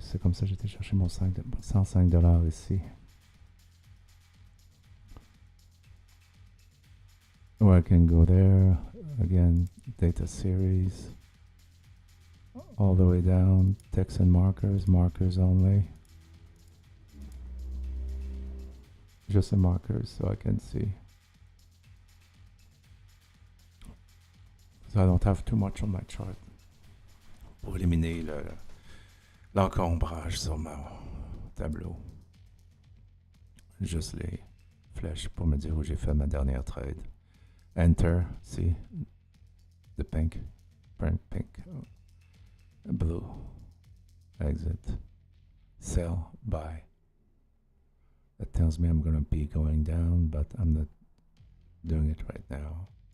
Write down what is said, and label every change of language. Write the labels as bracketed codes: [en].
[fr] C'est comme ça que j'étais chercher mon $105 ici. [en] Or I can go there, again, data series, all the way down, text and markers, markers only. Just the markers so I can see. So I don't have too much on my chart. [fr] Pour éliminer l'encombrage sur mon tableau. Juste les flèches pour me dire où j'ai fait ma dernière trade. [en] Enter, see the pink, blue, exit, sell, buy. That tells me I'm going to be going down, but I'm not doing it right now.